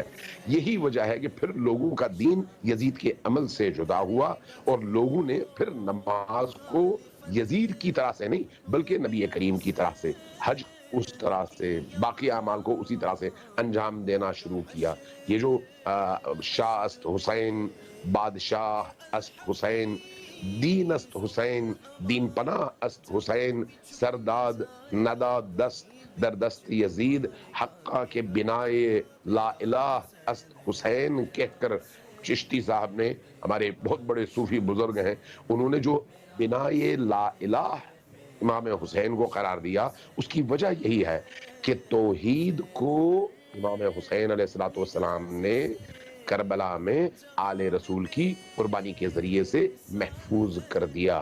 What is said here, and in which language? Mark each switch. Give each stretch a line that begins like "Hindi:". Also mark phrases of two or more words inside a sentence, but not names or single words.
Urdu: یہی وجہ ہے کہ پھر لوگوں کا دین یزید کے عمل سے جدا ہوا، اور لوگوں نے پھر نماز کو یزید کی طرح سے نہیں بلکہ نبی کریم کی طرح سے، حج اس طرح سے، باقی اعمال کو اسی طرح سے انجام دینا شروع کیا۔ یہ جو
Persian: شاہ است حسین، بادشاہ است حسین، دین است حسین، دین پناہ است حسین، سرداد ندا دست در دست یزید، حقہ کے بنائے لا الہ است حسین
Urdu: کہہ کر چشتی صاحب نے، ہمارے بہت بڑے صوفی بزرگ ہیں، انہوں نے جو بنائے لا الہ امام حسین کو قرار دیا، اس کی وجہ یہی ہے کہ توحید کو امام حسین علیہ السلام نے کربلا میں آل رسول کی قربانی کے ذریعے سے محفوظ کر دیا۔